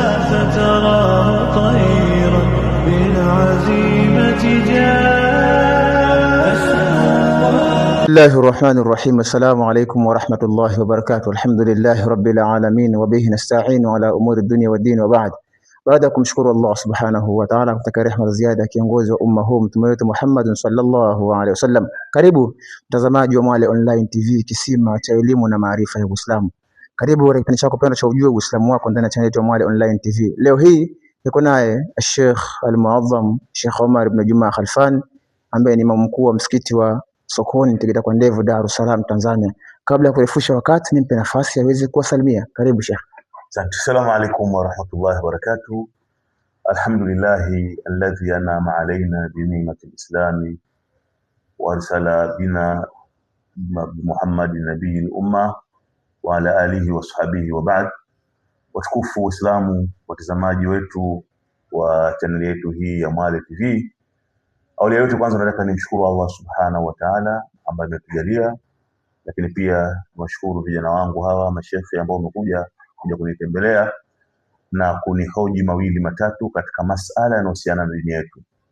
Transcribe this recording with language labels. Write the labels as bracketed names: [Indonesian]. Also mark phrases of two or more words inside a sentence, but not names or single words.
[Arabic] فتراه طيرا بالعزيمة جاء. بسم الله الرحمن الرحيم. السلام عليكم ورحمة الله وبركاته. الحمد لله رب العالمين وبه نستعين على أمور الدنيا والدين وبعد. [Swahili] Baada ya kumshukuru [Arabic] الله سبحانه وتعالى, [Swahili] kutaka rehema za ziada kiongozi wa umma huu mtume wetu Muhammad [Arabic] صلى الله عليه وسلم. [Swahili] Karibu mtazamaji wa Mwale Online TV, kisima cha elimu na maarifa ya Uislamu. Karibu katika kipindi chako pendwa cha ujue Uislamu wako ndani ya channel yetu Mwale Online TV. Leo hii niko naye Sheikh Al-Muazzam Sheikh Omar ibn Juma Khalfan, ambaye ni imamu mkuu wa msikiti wa Sokoni Tegeta kwa Ndevu, Dar es Salaam, Tanzania. Kabla ya kurefusha wakati, nimpe nafasi aweze kuwasalimia. Karibu Sheikh. [Arabic] السلام عليكم ورحمة الله وبركاته. الحمد لله الذي أنعم علينا بنعمة الإسلام وأرسل بنا محمد نبي الأمة وعلى آله وصحبه وبعد. [Swahili] Watukufu Waislamu, watazamaji wetu wa channel yetu hii ya Mwale TV. Awali yote kwanza nataka nimshukuru [Arabic] الله سبحانه وتعالى [Swahili] ambaye ametujalia, lakini pia nawashukuru vijana wangu hawa masheikhi ambao wamekuja kunitembelea na kunihoji mawili matatu katika masala yanayohusiana na dini yetu.